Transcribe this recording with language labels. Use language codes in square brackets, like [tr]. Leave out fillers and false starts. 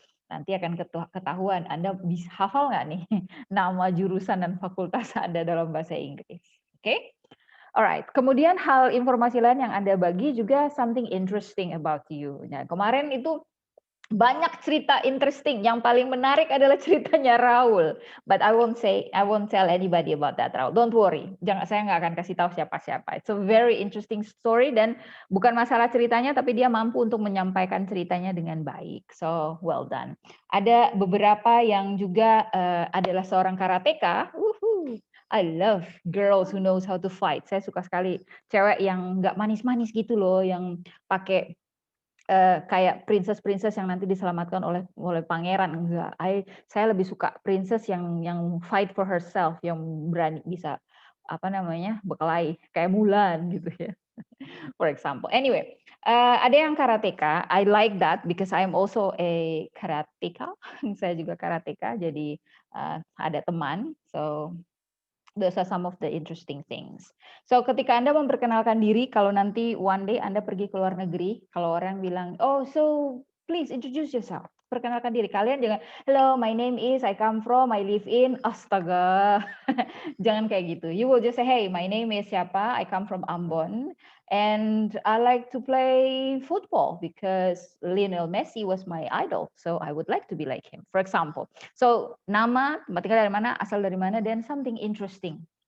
[id] Nanti akan ketahuan Anda bisa hafal nggak nih nama jurusan dan fakultas Anda dalam bahasa Inggris. Oke? Alright, kemudian hal informasi lain yang Anda bagi juga [en] something interesting about you. [id] Nah, kemarin itu Banyak cerita interesting. Yang paling menarik adalah ceritanya Raul. [en] But I won't tell anybody about that, Raul. Don't worry. [id] Saya nggak akan kasih tahu siapa-siapa. [en] It's a very interesting story [id] dan bukan masalah ceritanya, tapi dia mampu untuk menyampaikan ceritanya dengan baik. [en] So well done. [id] Ada beberapa yang juga adalah seorang karateka. Woohoo. [en] I love girls who knows how to fight. [id] Saya suka sekali cewek yang nggak manis-manis gitu loh, yang pakai kayak princess yang nanti diselamatkan oleh pangeran, enggak. Saya lebih suka princess yang [en] fight for herself, [id] yang berani bisa berkelahi kayak Mulan gitu ya. [en] For example. [id] Anyway, ada yang karateka. [en] I like that because I am also a karateka. [id] Saya juga karateka, jadi ada teman. [en] So those are some of the interesting things. [id] So ketika Anda memperkenalkan diri, kalau nanti [en] one day [id] Anda pergi ke luar negeri, kalau orang bilang, [en] oh so please introduce yourself. [id] Perkenalkan diri. Kalian jangan, [en] hello my name is, I come from, I live in, [id] astaga. Jangan kayak gitu. [en] You will just say, hey my name is siapa, I come from Ambon. And I like to play football because Lionel Messi was my idol. So I would like to be like him, for example. [id] So nama, tempat tinggal dari mana, asal dari mana, dan [en] something interesting.